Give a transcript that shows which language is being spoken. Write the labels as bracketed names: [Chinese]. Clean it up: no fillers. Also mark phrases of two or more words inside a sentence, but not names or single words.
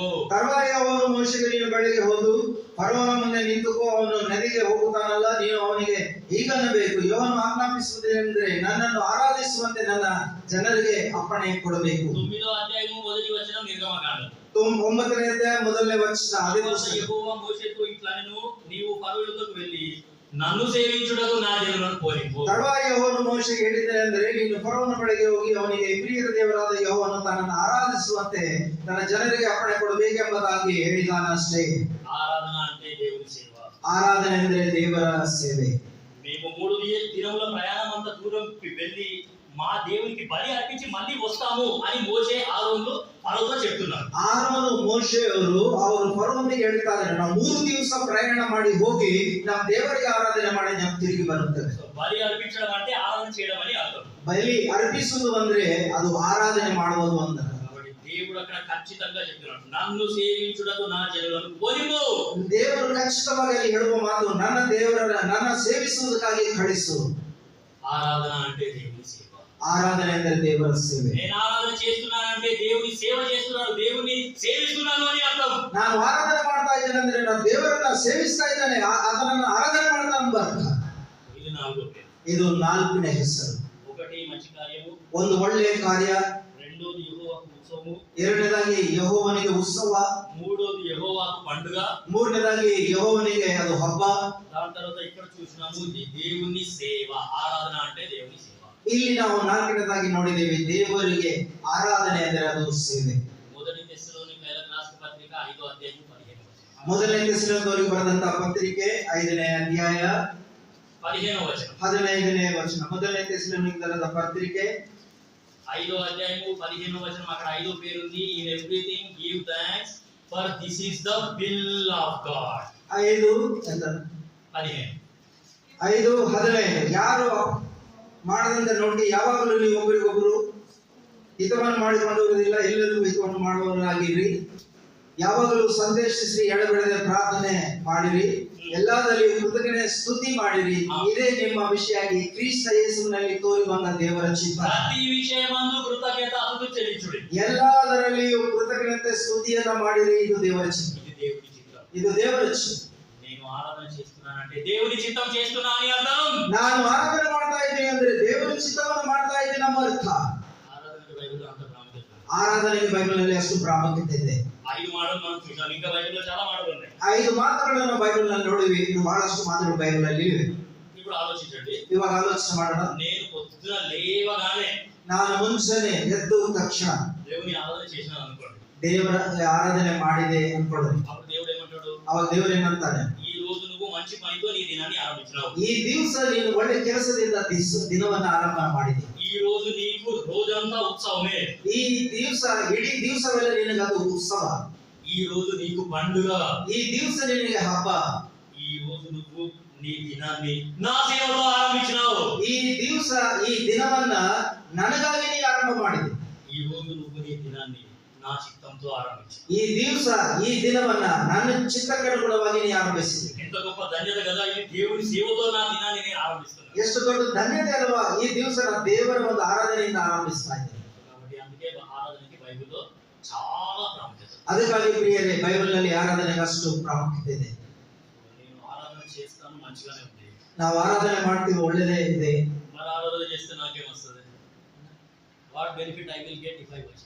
[Kannada] ತರುವಾಯ ಅವನು ಮೋಶೆಗೆ ನೀನು ಬಳಿಗೆ ಹೋದು ಫರೋವನ ಮುಂದೆ ನಿಂತುಕೋ, ಅವನು ನದಿಗೆ ಹೋಗುತ್ತಾನಲ್ಲ, ನೀನು ಅವನಿಗೆ ಹೀಗನ್ನಬೇಕು, ಯೆಹೋವನು ಆಜ್ಞಾಪಿಸುವುದೇನೆಂದರೆ ನನ್ನನ್ನು ಆರಾಧಿಸುವಂತೆ ನನ್ನ ಜನರಿಗೆ ಅಪ್ಪಣೆ ಕೊಡಬೇಕು. [Telugu] 9వ అధ్యాయము మొదటి వచనం నిర్గమకాండం. [Kannada] 9ನೇ ಅಧ್ಯಾಯ ಮೊದಲನೇ ವಚನ. [Telugu] యెహోవా మోషేతో ఇట్లా నేను నీవు ఫరో యొద్దకు వెళ్ళి నన్ను సేవించుటకు నా జనులను పోనిమ్ము. [Kannada] ತರುವಾಯ ಯೆಹೋವನು ಮೋಶೆಗೆ ಹೇಳಿದ್ದೇನೆಂದರೆ ನೀನು ಫರೋವನ ಬಳಿಗೆ ಹೋಗಿ ಅವನಿಗೆ ಇಬ್ರಿಯರ ದೇವರಾದ ಯೆಹೋವನು ತನ್ನನ್ನು ಆರಾಧಿಸುವಂತೆ ತನ್ನ ಜನರಿಗೆ ಅಪ್ಪಣೆ ಕೊಡಬೇಕೆಂಬುದಾಗಿ ಹೇಳಿದಾನಷ್ಟೇ. [Telugu] ఆరాధన అంటే దేవుని సేవ. [Kannada] ಆರಾಧನೆ ಅಂದರೆ ದೇವರ ಸೇವೆ. [Telugu] మేము 3 దినముల ప్రయాణం అంత దూరం వెళ్ళి మా దేవునికి బలి అర్పించి మళ్ళీ వస్తాము అని మోషే ఆరోనులు ఫరోతో చెప్తున్నారు. [Kannada] ಆರೋನು ಮೋಶೆಯವರು ಅವರು ಫರೋವನಿಗೆ ಹೇಳ್ತಾರೆ, ನಾವು 3 ದಿವಸ ಪ್ರಯಾಣ ಮಾಡಿ ಹೋಗಿ ನಾವು ದೇವರಿಗೆ ಆರಾಧನೆ ಮಾಡಿ ನಾವು ತಿರುಗಿ ಬರುತ್ತೇವೆ. [Telugu] బలి అర్పించడం అంటే ఆరాధన చేయడం అని అర్థం. [Kannada] ಬಲಿ ಅರ್ಪಿಸುವುದು ಅಂದ್ರೆ ಅದು ಆರಾಧನೆ ಮಾಡುವುದು ಅಂತ. [Telugu] కాబట్టి దేవుడు అక్కడ ఖచ్చితంగా చెప్తున్నాడు, నన్ను సేవించుటకు నా జనులను పోనిమ్ము. [Kannada] ದೇವರು ಖಚಿತವಾಗಿ ಅಲ್ಲಿ ಹೇಳುವ ಮಾತು, ನನ್ನ ಸೇವಿಸುವುದಕ್ಕಾಗಿ ಕಳಿಸು. [Telugu] ఆరాధన అంటే దేవుని సేవ. [Kannada] ಆರಾಧನೆ ಅಂದರೆ ದೇವರ ಸೇವೆ. [Telugu] నేను ఆరాధన చేస్తున్నానంటే దేవుని సేవ చేస్తున్నాను, దేవుని సేవిస్తున్నాను అని అర్థం. [Kannada] ನಾನು ಆರಾಧನೆ ಮಾಡ್ತಾ ಇದ್ದೇನೆ ಅಂದ್ರೆ ನಾನು ದೇವರನ್ನ ಸೇವಿಸ್ತಾ ಇದ್ದೇನೆ, ಅದನ್ನ ಆರಾಧನೆ ಮಾಡ್ತಾ ಎಂಬ ಅರ್ಥ. [Telugu] ఇది 4వ పేరు. [Kannada] ಇದು 4ನೇ ಹೆಸರು. [Telugu] 1 మంచి కార్యము, [Kannada] ಒಂದು ಒಳ್ಳೆಯ ಕಾರ್ಯ. [Telugu] 2ది యెహోవాకు ఉత్సవము, [Kannada] 2ನೇದಾಗಿ ಯೆಹೋವನಿಗೆ ಉತ್ಸವ, [Telugu] 3ది యెహోవాకు పండుగ, [Kannada] 3ನೇದಾಗಿ ಯೆಹೋವನಿಗೆ ಅದು ಹಬ್ಬ. [Telugu] దాని తర్వాత ఇక్కడ చూసినాము దేవుని సేవ. ఆరాధన అంటే దేవుని సేవ. [Kannada] ಇಲ್ಲಿ ನಾವು 4ನೇದಾಗಿ ನೋಡಿದ್ದೇವೆ, ದೇವರಿಗೆ ಆರಾಧನೆ ಅಂದರೆ ಅದು ಸೇವೆ. [Telugu] మొదటి తెస్సలోనికైల రాసిన పత్రిక 5వ అధ్యాయం 15వ వచనం. [Kannada] ಮೊದಲನೇ ತೆಸ್ಸಲೋನಿಕರಿಗೆ ಬರೆದಂತಹ ಪತ್ರಿಕೆ 5ನೇ ಅಧ್ಯಾಯ [Telugu] 15వ వచనం. [Kannada] 15ನೇ ವಚನ. ಮೊದಲನೇ ತೆಸ್ಸಲೋನಿಕರ ಪತ್ರಿಕೆ [Telugu] 5వ అధ్యాయము 15వ వచనం. అక్కడ 5వ పేరు ఉంది, [English] In everything give thanks for this is the will of God. [Kannada] 5:15 ಯಾರು ಮಾಡದಂತೆ ನೋಡಿ ಯಾವಾಗಲೂ ನೀವು ಒಬ್ಬರಿಗೊಬ್ಬರು ಹಿತವನ್ನು ಮಾಡಿಕೊಳ್ಳುವುದಿಲ್ಲ, ಎಲ್ಲರಿಗೂ ಹಿತವನ್ನು ಮಾಡುವವರಾಗಿರಿ, ಯಾವಾಗಲೂ ಸಂದೇಶಿಸಿ ಎಡಬಿಡದೆ ಪ್ರಾರ್ಥನೆ ಮಾಡಿರಿ, ಎಲ್ಲದರಲ್ಲಿ ಕೃತಜ್ಞತೆ ಸ್ತುತಿ ಮಾಡಿರಿ, ಇದೇ ನಿಮ್ಮ ವಿಷಯವಾಗಿ ಕ್ರಿಸ್ತ ಯೇಸುವಿನಲ್ಲಿ ತೋರಿ ಬಂದ ದೇವರ ಚಿತ್ತ. ಪ್ರತಿ ವಿಷಯವನ್ನು ಕೃತಜ್ಞತಾ ಸ್ತುತಿ ಚೆಲ್ಲಿಸುಡಿ. ಎಲ್ಲದರಲ್ಲಿಯೂ ಕೃತಜ್ಞತೆ ಸ್ತುತಿಯನ್ನು ಮಾಡಿರಿ, ಇದು ದೇವರ ಚಿತ್ತ. ಇದು ದೇವರ ಚಿತ್ತ. [Telugu] నేను ఆరాధన చేస్తున్నానంటే దేవుని చిత్తం చేస్తున్నా అని అర్థం. [Kannada] ನಾನು ಆರಾಧನೆ ಮಾಡ್ತಾ ಇದ್ದೀನಿ ಅಂದ್ರೆ ದೇವರ ಚಿತ್ತವನ್ನು ಮಾಡ್ತಾ ಇದ್ದೀನಿ ನಮ್ಮ ಅರ್ಥ. [Telugu] ఆరాధనకు బైబిల్లో అంత ప్రాముఖ్యత. [Kannada] ಆರಾಧನೆಗೆ ಬೈಬಲ್ನಲ್ಲಿ ಅಷ್ಟು ಪ್ರಾಮುಖ್ಯತೆ ಇದೆ. [Telugu] 5 మాటలు మనం చూసాం, ఇంకా బైబిల్లో చాలా మాటలు ఉన్నాయి. [Kannada] 5 ಮಾತುಗಳನ್ನು ಬೈಬಲ್ನಲ್ಲಿ ನೋಡಿವಿ, ಇನ್ನು ಬಹಳಷ್ಟು ಮಾತುಗಳು ಬೈಬಲ್ನಲ್ಲಿ ಇವೆ. [Telugu] ఇప్పుడు ಆಲೋಚಿಸಂడి. [Kannada] ಇವಾಗ ಆಲೋಚನೆ ಮಾಡೋಣ. [Telugu] నేను పొద్దున లేవగానే [Kannada] ನಾನು ಮುಂಚೆನೆ ಎದ್ದು ತಕ್ಷಣ [Telugu] దేవుని ఆరాధన చేసినాను అనుకోండి, [Kannada] ದೇವರ ಆರಾಧನೆ ಮಾಡಿದೆ ಅನ್ಕೊಳ್ಳಿ. [Telugu] అప్పుడు దేవుడు ఏమంటాడు? [Kannada] ಅವಾಗ ದೇವರು ಏನಂತಾನೆ, [Telugu] ఈ రోజు నువ్వు మంచి పనితో నీ దినాన్ని ఆరంభించినావు. [Kannada] ಈ ದಿವಸ ನೀನು ಒಳ್ಳೆ ಕೆಲಸದಿಂದ ದಿನವನ್ನು ಆರಂಭ ಮಾಡಿದೆ. [Telugu] ఈ రోజు నీకు రోజంతా ఉత్సవమే. [Kannada] ಈ ದಿವಸ ಇಡೀ ದಿವಸವೆಲ್ಲ ನಿನಗೆ ಅದು ಉತ್ಸವ. [Telugu] ఈ రోజు నీకు పండుగ. [Kannada] ಈ ದಿವಸ ನಿನಗೆ ಹಬ್ಬ. [Telugu] ఈ రోజు నువ్వు నీ దినాన్ని నా సేవతో ఆరంభించినావు. [Kannada] ಈ ದಿವಸ ಈ ದಿನವನ್ನ ನನಗಾಗಿ ನೀ ಆರಂಭ ಮಾಡಿದೆ. [Telugu] ఈ రోజు నువ్వు నీ దినాన్ని నా చిత్తంతో ఆరంభించు. [Kannada] ಈ ದಿವಸ ಈ ದಿನವನ್ನ ನನ್ನ ಚಿತ್ತಕ್ಕನುಗುಣವಾಗಿ ನೀ ಆರಂಭಿಸಿದೆ. [Telugu] ఎంత గొప్ప ధన్యత కదా ఇది, దేవుని సేవతో నా దినాన్ని నేను ఆరంభిస్తున్నాను. [Kannada] ಎಷ್ಟು ದೊಡ್ಡ ಧನ್ಯತೆ ಅಲ್ವಾ, ಈ ದಿವಸ ನಾನು ದೇವರ ಒಂದು ಆರಾಧನೆಯಿಂದ ಆರಂಭಿಸ್ತಾ ಇದ್ದೇನೆ. [Telugu] కాబట్టి అందుకే ఆరాధనకి బైబిల్లో చాలా ప్రాముఖ్యత. [Kannada] ಅದಕ್ಕಾಗಿ ಪ್ರಿಯರೇ, ಬೈಬಲ್ನಲ್ಲಿ ಆರಾಧನೆಗೆ ಅಷ್ಟು ಪ್ರಾಮುಖ್ಯತೆ ಇದೆ. [Telugu] నేను ఆరాధన చేస్తాను, మంచిగానే ఉంది. [Kannada] ನಾವು ಆರಾಧನೆ ಮಾಡ್ತೀವಿ, ಒಳ್ಳೆದೇ ಇದೆ. [Telugu] మరి ఆరాధన చేస్తే నాకేం వస్తుంది? [English] What benefit I will get if I worship?